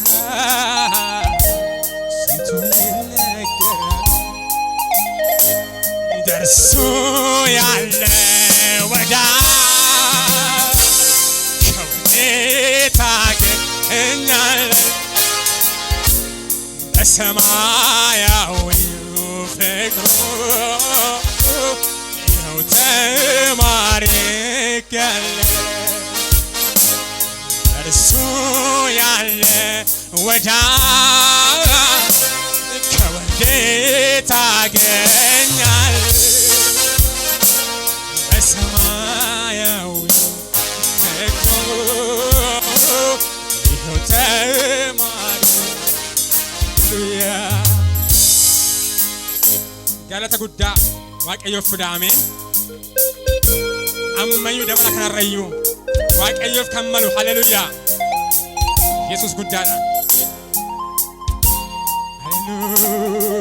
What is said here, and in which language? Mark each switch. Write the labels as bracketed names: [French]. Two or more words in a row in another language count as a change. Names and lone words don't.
[Amharic] ስንቱ ይነገራል ደርሶ ያለ ወዳጅ ከወዴት አገኛለሁ በሰማያዊው ፍቅሩ ይኸው ተማርኬያለሁ እርሱ ያለ ወዳጅ ከወዴት አገኛለሁ በሰማያዊው ፍቅሩ ይኸው [Oromo] galata guddaa waaqayyoof fudhaame ammayyuu dabala kanarrayyuu waaqayyoof kan malu haleluuyaa yesus guddaadha haleluuyaa